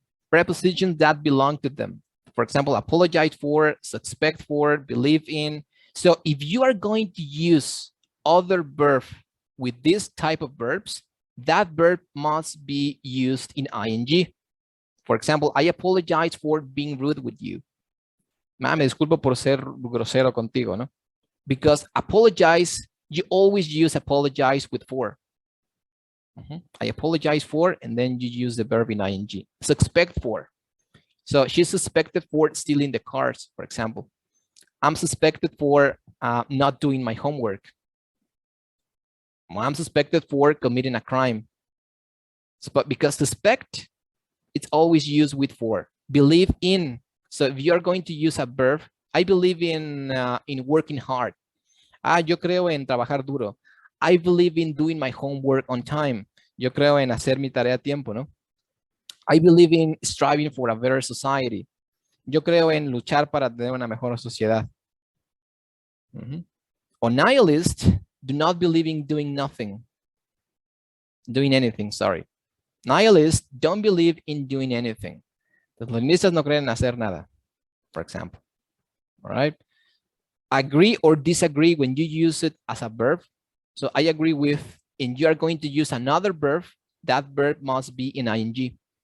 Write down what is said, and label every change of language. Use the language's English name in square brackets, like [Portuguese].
[English] Prepositions that belong to them. For example, apologize for, suspect for, believe in. So if you are going to use other verb with this type of verbs, that verb must be used in ing. For example, I apologize for being rude with you. [Spanish] Me disculpo por ser grosero contigo, ¿no? [English] Because apologize, you always use apologize with for. I apologize for, and then you use the verb in ing. Suspect for. So she's suspected for stealing the cars, for example. I'm suspected for not doing my homework. I'm suspected for committing a crime. So, but because suspect, it's always used with for. Believe in. So if you're going to use a verb, I believe in working hard. [Spanish] Yo creo en trabajar duro. [English] I believe in doing my homework on time. [Spanish] Yo creo en hacer mi tarea a tiempo, ¿no? [English] I believe in striving for a better society. [Spanish] Yo creo en luchar para tener una mejor sociedad. [English] Or nihilist, do not believe in doing nothing. Doing anything, sorry. Nihilists don't believe in doing anything. [Spanish] Los nihilistas no creen en hacer nada, [English] for example. All right. Agree or disagree when you use it as a verb. So I agree with, and you are going to use another verb, that verb must be in ing.